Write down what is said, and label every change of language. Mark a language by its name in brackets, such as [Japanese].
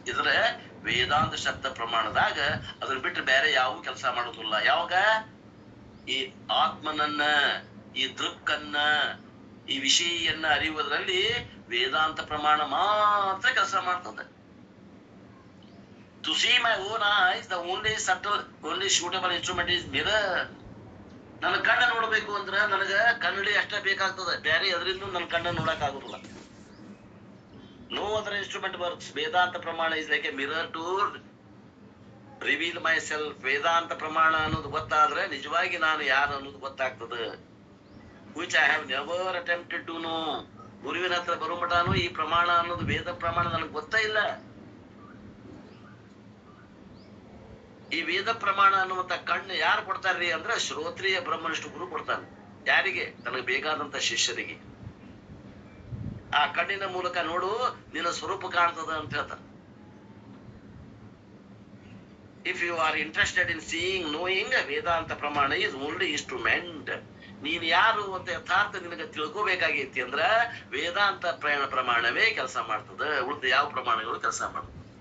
[Kannada] ಇದ್ರೆ ವೇದಾಂತ ಶಬ್ದ ಪ್ರಮಾಣದಾಗ ಅದ್ರ ಬಿಟ್ಟು ಬೇರೆ ಯಾವ ಕೆಲಸ ಮಾಡೋದಿಲ್ಲ. ಯಾವಾಗ ಈ ಆತ್ಮನನ್ನ, ಈ ದೃಕ್ಕನ್ನ, ಈ ವಿಷಯನ್ನ ಅರಿಯುವುದರಲ್ಲಿ ವೇದಾಂತ ಪ್ರಮಾಣ ಮಾತ್ರ ಕೆಲಸ ಮಾಡ್ತದೆ. [English] To see my own eyes, the only subtle, only suitable instrument is mirror. [Kannada] ನನ್ನ ಕಣ್ಣ ನೋಡ್ಬೇಕು ಅಂದ್ರ ನನಗ ಕನ್ನಡಿ ಅಷ್ಟೇ ಬೇಕಾಗ್ತದೆ, ಬೇರೆ ಅದರಿಂದ ನನ್ನ ಕಣ್ಣ ನೋಡಕ್ ಆಗುದಿಲ್ಲ. [English] No other instrument works. [Kannada] ವೇದಾಂತ ಪ್ರಮಾಣ [English] is like a mirror to reveal myself. [Kannada] ವೇದಾಂತ ಪ್ರಮಾಣ ಅನ್ನೋದು ಗೊತ್ತಾದ್ರೆ ನಿಜವಾಗಿ ನಾನು ಯಾರು ಅನ್ನೋದು ಗೊತ್ತಾಗ್ತದೆ. [English] which I have never attempted to know. [Kannada] ಗುರುವಿನ ಹತ್ರ ಬರೋ ಮಟಾನು ಈ ಪ್ರಮಾಣ ಅನ್ನೋದು ವೇದ ಪ್ರಮಾಣ ನನಗೆ ಗೊತ್ತೇ ಇಲ್ಲ. ಈ ವೇದ ಪ್ರಮಾಣ ಅನ್ನುವಂತ ಕಣ್ಣು ಯಾರು ಕೊಡ್ತಾರ್ರಿ ಅಂದ್ರೆ ಶ್ರೋತ್ರಿಯ ಬ್ರಹ್ಮನಿಷ್ಠ ಗುರು ಕೊಡ್ತಾನೆ. ಯಾರಿಗೆ? ತನಗೆ ಬೇಕಾದಂತ ಶಿಷ್ಯರಿಗೆ. ಆ ಕಣ್ಣಿನ ಮೂಲಕ ನೋಡು ನಿನ್ನ ಸ್ವರೂಪ ಕಾಣ್ತದ ಅಂತ ಹೇಳ್ತಾನೆ. [English] If you are interested in seeing, knowing, Vedanta pramana is only instrument. [Kannada] ನೀನ್ ಯಾರು ಅಂತ ಯಥಾರ್ಥ ನಿನಗೆ ತಿಳ್ಕೋಬೇಕಾಗೈತಿ ಅಂದ್ರ ವೇದಾಂತ ಪ್ರಮಾಣವೇ ಕೆಲಸ ಮಾಡ್ತದ, ಉಳಿದ ಯಾವ ಪ್ರಮಾಣಗಳು ಕೆಲಸ ಮಾಡ್ತದ.